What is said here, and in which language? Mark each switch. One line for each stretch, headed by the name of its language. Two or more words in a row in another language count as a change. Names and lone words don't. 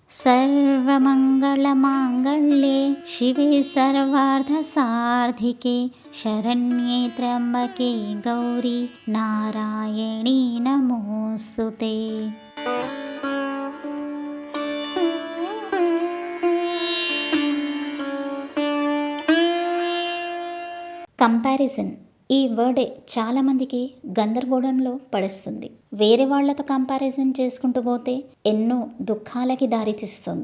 Sanskrit: सर्वमङ्गलमाङ्गल्ये शिवे सर्वार्थसार्धिके शरण्ये त्र्यम्बके गौरी नारायणी नमोऽस्तुते।
Telugu: కంపారిజన్ ఈ వర్డే చాలామందికి గందరగోళంలో పడేస్తుంది. వేరే వాళ్లతో కంపారిజన్ చేసుకుంటూ పోతే ఎన్నో దుఃఖాలకి దారితీస్తుంది.